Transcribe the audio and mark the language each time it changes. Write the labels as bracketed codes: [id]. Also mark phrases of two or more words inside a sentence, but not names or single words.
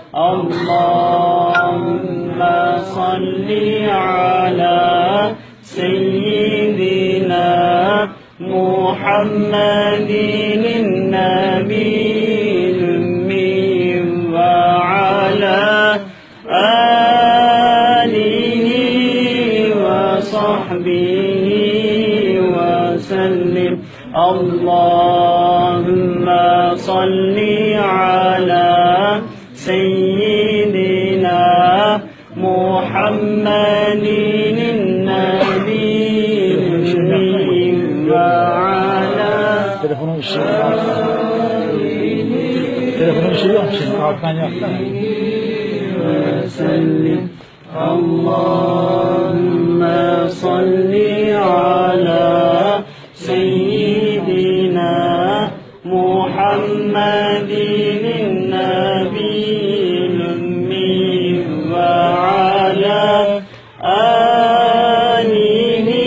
[ar] اللهم صل على سيدنا محمد النبي الأمي وعلى آله وصحبه وسلم. اللهم صل على سيدنا محمد النبي وعلى [tr] Telefonun ışığı yok şimdi alttan yaktı. [ar] وسلم اللهم صل على سيدنا محمد النبي الأمي وعلى آله